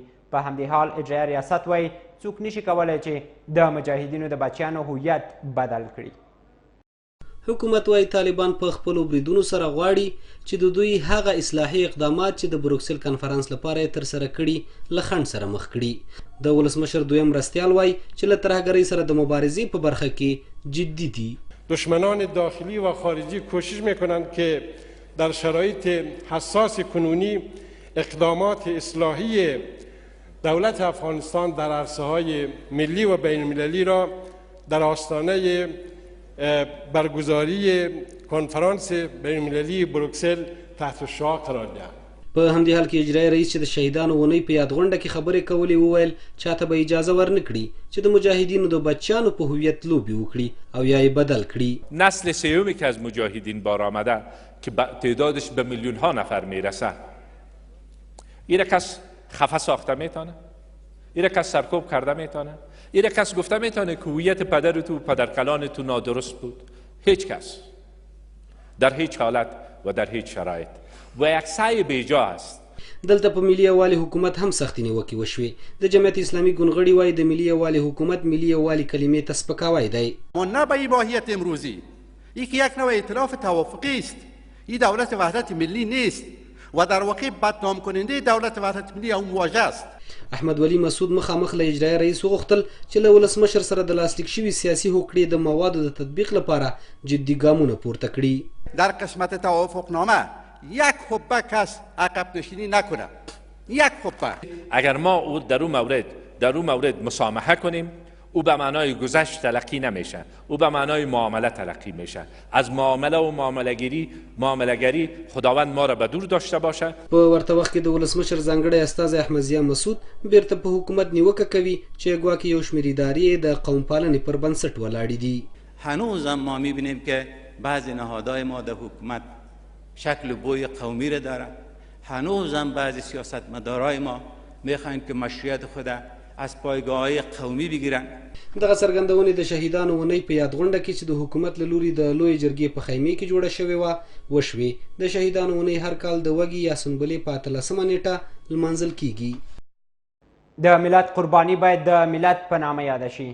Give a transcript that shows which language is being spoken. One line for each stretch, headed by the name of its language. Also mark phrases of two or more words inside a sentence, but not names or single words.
Pashto: په همدې حال اجرایه ریاست وایي څوک نشي کولی چې د مجاهدینو د بچیانو هویت بدل کړي. حکومت وايي طالبان په خپلو بریدونو سره غواړي چې د دوی هغه اصلاحي اقدامات چې د بروکسل کنفرانس لپاره یې ترسره کړي له خنډ سره مخ کړي. د ولسمشر دویم مرستیال وایي چې له ترهګرۍ سره د مبارزې په برخه کې جدي دي.
Persian: دشمنان داخلی و خارجی کوشش میکنند که در شرایط حساس کنونی اقدامات اصلاحی دولت افغانستان در عرصه‌های ملی و بین‌المللی را در آستانه برگزاری کنفرانس بین‌المللی بروکسل تحت شعاع قرار دهند.
Pashto: په همدې حال کې اجرایي رئیس چې د شهیدانو اونۍ په یاد غونډه کې خبرې کولې وویل چاته به اجازه ورنه کړي چې د مجاهدینو د بچیانو په هویت لوبې وکړي او یا یې بدل کړي.
Persian: نسل سیومی که از مجاهدین بار آمده که تعدادش به میلیون‌ها نفر میرسه، این کس خفه ساخته میتونه؟ این کس سرکوب کرده میتونه؟ این کس گفته میتونه که هویت پدر تو پدرکلان تو نادرست بود؟ هیچ کس در هیچ حالت و در هیچ شرایط و یک سعی بیجا است.
Pashto: دلته په ملي یووالي حکومت هم سختې نیوکې وشوې. د جمعیت اسلامي ګوندغړي وایي د ملي یووالي حکومت ملي یووالي کلمې ته سپکاوی دی.
Persian: منبع ماهیت امروزی یک نوع ائتلاف توافقی است. این دولت وحدت ملی نیست و در واقع بدنام کننده دولت وحدت ملی او مواجه است.
Pashto: احمد ولی مسعود مخامخ له اجرایي رئیس وغوښتل چې له ولسمشر سره د لاسلیک شوي سیاسي هوکړې د موادو د تطبیق لپاره جدي ګامونه پورته کړي.
Persian: در قسمت توافقنامه یک حبه کس عقب نشینی نکنه. یک حبه. اگر ما در اون مورد مسامحه کنیم، او به معنای گذشت تلقی نمیشه، او به معنای معامله تلقی میشه. از معامله و معامله‌گری خداوند ما را به دور داشته باشه.
Pashto: په ورته وخت کې د ولسمشر ځانګړی استازی احمدضیاء مسعود بیرته په حکومت نیوکه کوي چې ګواکې یو شمېر ادارې د قوم پالنې پر بنسټ ولاړې دي.
Persian: هنوز هم ما میبینیم که بعضی نهادهای ما در حکومت شکل بوی قومی را دارند. هنوز هم بعضی سیاستمدارای ما میخواهند که مشروعیت خود از پایگاه‌های قومی بگیرن.
Pashto: دغه څرګندونې د شهیدانو اونۍ په یاد غونډه کې چې د حکومت له لوري د لویې جرګې په خیمې کې جوړه شوې وه وشوې. د شهیدانو اونۍ هر کال د وږي یا سنبلې په 18مه نیټه لمانځل کیږي. د ملت قرباني باید د ملت په نامه یاده شي.